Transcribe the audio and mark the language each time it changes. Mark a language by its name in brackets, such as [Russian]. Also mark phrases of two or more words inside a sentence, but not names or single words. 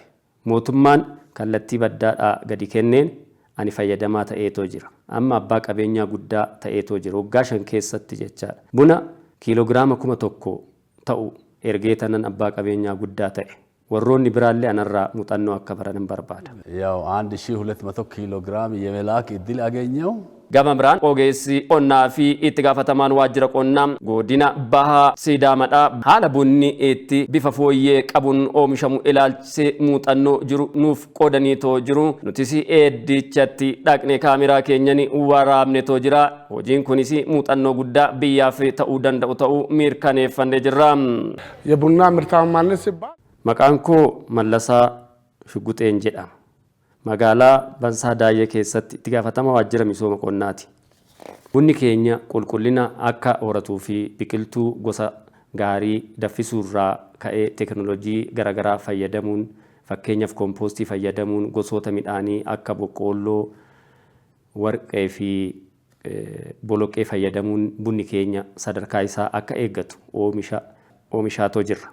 [Oromo] Mootummaan kallattii baddaadhaa gadi kenneen ani fayyadamaa ta'eetoo jira. Amma abbaa qabeenyaa guddaa ta'eetoo jira. Waggaa 5 keessatti jechaadha. Buna kiiloogiraama 1,000 ta'u ergee tanan abbaa qabeenyaa guddaa ta'e. Warroonni biraallee anarraa muuxannoo akka baran barbaada. [Amharic] ያው 1200 ኪሎግራም የመላክ እድል አገኘው። [Oromo] Gama biraan ogeessi qonnaa fi itti gaafatamaan waajjira qonnaa godina Baha Sidaamadha. Haala bunni itti bifa fooyyee qabuun oomishamu ilaalchisee muuxannoo jiru nuuf qoodaniitoo jiru. Nutis eddichatti dhaqnee kaameraa keenyan waraabnetoo jira. Hojiin kunis muuxannoo guddaa biyyaaf ta'uu danda'u ta'uu mirkaneeffannee jirra. [Amharic] የቡና ምርታማነት ሲባል [Oromo] Maqaan koo Mallasaa Shugguxeen jedhama. Magaalaa Bansaa Daayee keessatti itti gaafatama waajjira misooma qonnaati. Bunni keenya qulqullina akka horatuu fi biqiltuu gosa gaarii daffisuurraa ka'ee teekinooloojii garaagaraa fayyadamuun fakkeenyaaf kompoostii fayyadamuun gosoota midhaanii akka boqqoolloo, warqee fi boloqqee fayyadamuun bunni keenya sadarkaa isaa akka eeggatu oomishaatoo jirra.